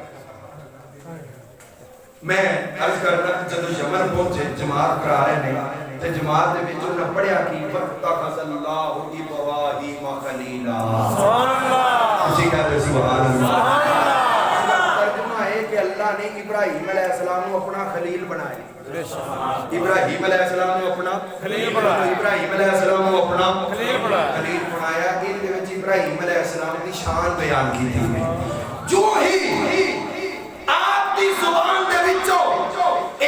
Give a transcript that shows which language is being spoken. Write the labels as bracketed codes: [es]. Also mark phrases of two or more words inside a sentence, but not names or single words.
[pa] میں عرض کرنا جدو یمن پہنچے جماعت کرا رہے ہیں تے جماعت دے وچ انہاں پڑھیا کہ [ar] وَاتَّخَذَ اللَّهُ إِبْرَاهِيمَ خَلِيلًا سبحان اللہ [pa] اسی کہتے [ar] سبحان اللہ [pa] ترجمہ ہے کہ اللہ [ur] نے ابراہیم [ar] علیہ السلام [ur] کو اپنا خلیل بنایا ابراہیم [ar] علیہ السلام [ur] نے اپنا خلیل بنایا ابراہیم [ar] علیہ السلام [ur] کو اپنا خلیل بنایا ان [pa] دے وچ ابراہیم [ar] علیہ السلام [pa] دی شان بیان کی تھی جو ہی آپ دی زبان دے وچوں اے